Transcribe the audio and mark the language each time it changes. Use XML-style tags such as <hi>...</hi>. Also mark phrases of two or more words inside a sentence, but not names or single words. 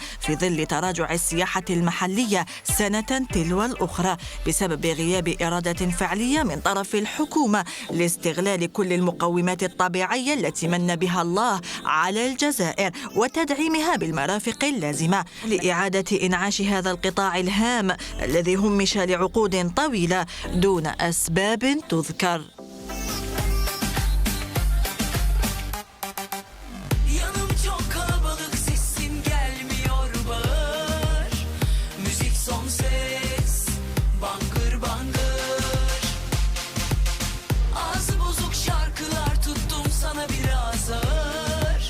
<ar>في ظل تراجع السياحة المحلية سنة تلو الأخرى بسبب غياب إرادة فعلية من طرف الحكومة لاستغلال كل المقومات الطبيعية التي من بها الله على الجزائر وتدعيمها بالمرافق اللازمة لإعادة إنعاش هذا القطاع الهام الذي همش لعقود طويلة دون أسباب تذكر.</ar> <tr>Yanım çok kalabalık, sesim gelmiyor bağır. Müzik son ses, bangır bangır. Ağzı bozuk şarkılar tuttum sana biraz ağır.</tr>